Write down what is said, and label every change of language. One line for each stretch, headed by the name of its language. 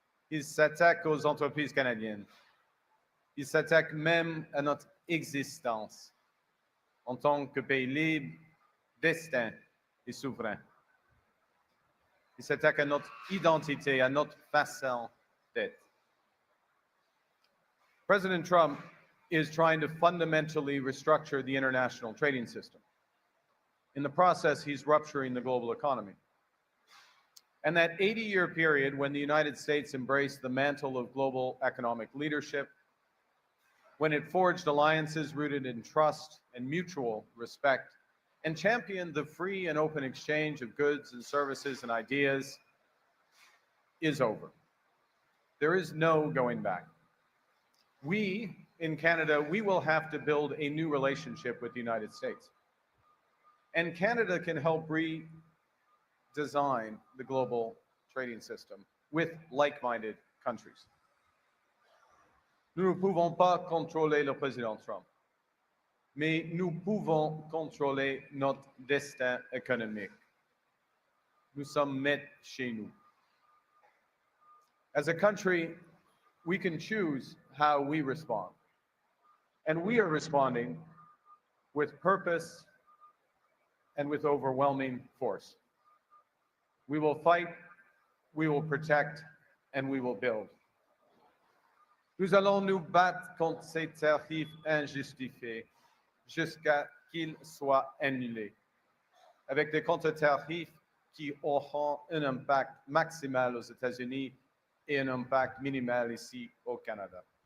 French: Il s'attaque aux entreprises canadiennes. Il s'attaque même à notre existence en tant que pays libre, distinct et souverain. Il s'attaque à notre identité, à notre façon d'être.
English: President Trump is trying to fundamentally restructure the international trading system. In the process, he's rupturing the global economy. And that 80-year period when the United States embraced the mantle of global economic leadership, when it forged alliances rooted in trust and mutual respect, and championed the free and open exchange of goods and services and ideas, is over. There is no going back. We, in Canada, we will have to build a new relationship with the United States. And Canada can help redesign the global trading system with like-minded countries.
French: Nous ne pouvons pas contrôler le président Trump, mais nous pouvons contrôler notre destin économique. Nous sommes maîtres chez nous.
English: As a country, we can choose how we respond. And we are responding with purpose and with overwhelming force. We will fight, we will protect, and we will build.
French: Nous allons nous battre contre ces tarifs injustifiés jusqu'à qu'ils soient annulés, avec des contre-tarifs qui auront un impact maximal aux États-Unis et un impact minimal ici au Canada.